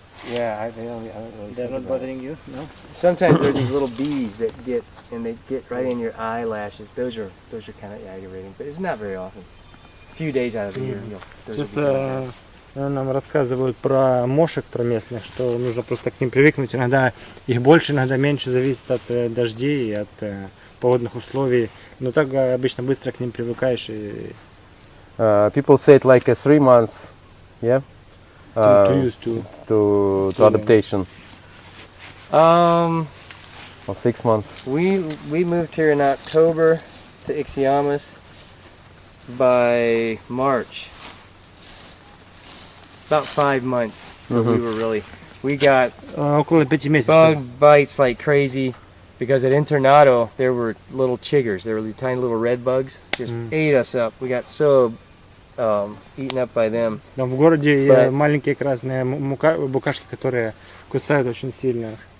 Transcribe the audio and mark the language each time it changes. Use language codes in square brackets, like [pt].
[en] Yeah, they're not bothering you, no? Sometimes there are these little bees that get right in your eyelashes. Those are kind of aggravating, but it's not very often. A few days out of the year, [ru] Сейчас нам рассказывают про мошек, про местных, что нужно просто к ним привыкнуть. Иногда их больше, иногда меньше, зависит от дождей и от погодных условий. Но так обычно быстро к ним привыкаешь. [en] People say it like 3 months, yeah? To use to adaptation. Or 6 months. We moved here in October to Ixiamas. By March, about 5 months. We got [ru] около 5 месяцев. [en] bug bites like crazy because at Internado there were little chiggers. There were tiny little red bugs. Just ate us up. We got so eaten up by them. [ru] Но в городе маленькие красные букашки, которые кусают очень сильно.